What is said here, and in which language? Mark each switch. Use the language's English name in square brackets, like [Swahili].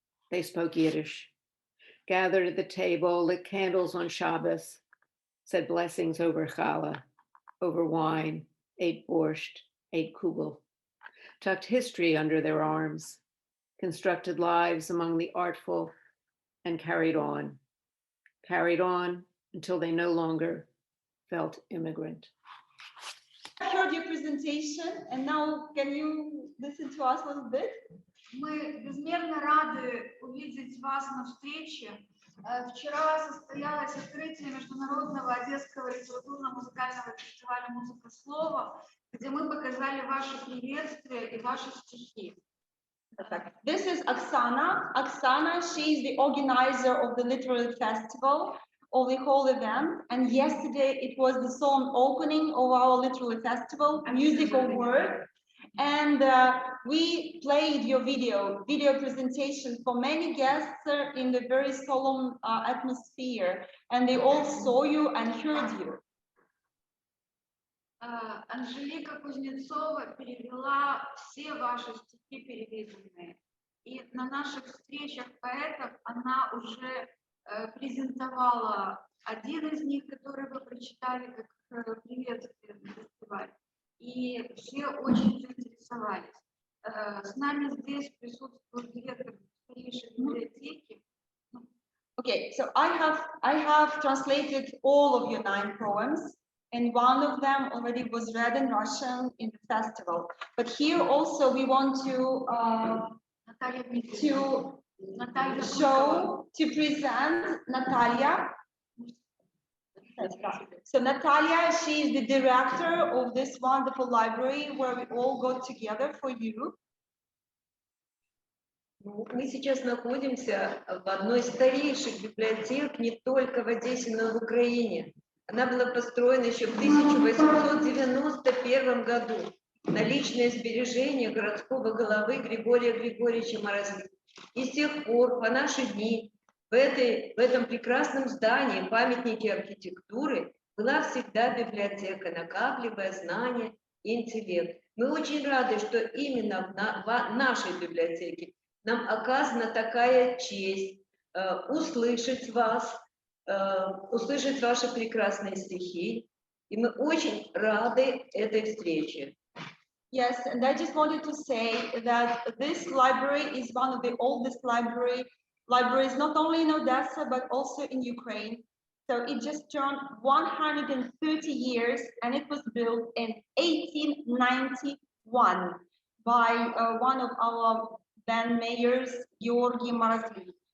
[English] They spoke Yiddish, gathered at the table, lit candles on Shabbos, said blessings over challah, over wine, ate borscht, ate kugel, tucked history under their arms, constructed lives among the artful, and carried on until they no longer felt immigrant. I heard your presentation, and now can you listen to us a little bit? [Russian] Мы безмерно рады увидеть вас на встрече. Вчера состоялось открытие Международного Одесского литературно-музыкального фестиваля «Музыка слова», где мы показали ваши приветствия и ваши стихи. [English] This is Oksana. Oksana, she is the organizer of the literary festival, of the whole event. And yesterday it was the song opening of our literary festival, Music of Word. And we played your video presentation for many guests in the very solemn atmosphere. And they all saw you and heard you. [Russian] Анжелика Кузнецова перевела все ваши стихи переведенные. И на наших встречах поэтов она уже презентовала один из них, который вы прочитали как приветствие на фестивале. И все очень заинтересовались. С нами здесь присутствует директор старейшей библиотеки. [English] Okay, Okay, so I have translated all of your 9 poems, and one of them already was read in Russian in the festival. But here also we want to present Natalia. So Natalia, she is the director of this wonderful library where we all got together for you. [Russian] Мы сейчас находимся в одной из старейших библиотек не только в Одессе, но и в Украине. Она была построена еще в 1891 году на личное сбережение городского головы Григория Григорьевича Морозова. И с тех пор, по наши дни, в этом прекрасном здании, памятнике архитектуры, была всегда библиотека, накапливая знания и интеллект. Мы очень рады, что именно в нашей библиотеке нам оказана такая честь услышать вас, услышать ваши прекрасные стихи. И мы очень рады этой встрече. [English] Yes, and I just wanted to say that this library is one of the oldest libraries not only in Odessa, but also in Ukraine. So it just turned 130 years, and it was built in 1891 by one of our then mayors, Georgy Morozov.